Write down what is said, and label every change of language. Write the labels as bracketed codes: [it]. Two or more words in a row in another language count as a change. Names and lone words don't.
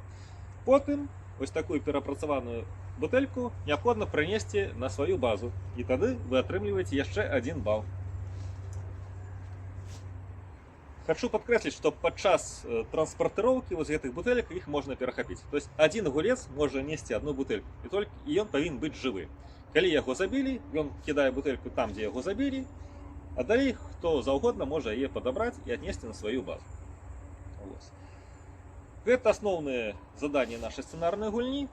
[be] Потым ось такую перапрацаваную бутэльку неабходна прынесці на сваю базу, і тады вы атрымліваеце яшчэ 1 бал. Хочу падкрэсліць, што падчас транспартыроўкі вось гэтых бутэлек іх можна перахапіць. [ru] То есть один [be] гулец можа несці одну бутэльку, і ён павінен быць жывы. Калі яго забілі, ён кідае бутэльку там, дзе яго забілі, а далей хто заўгодна можа яе падабраць і аднесці на сваю базу. Гэта асноўныя заданні нашай сцэнарнай гульні.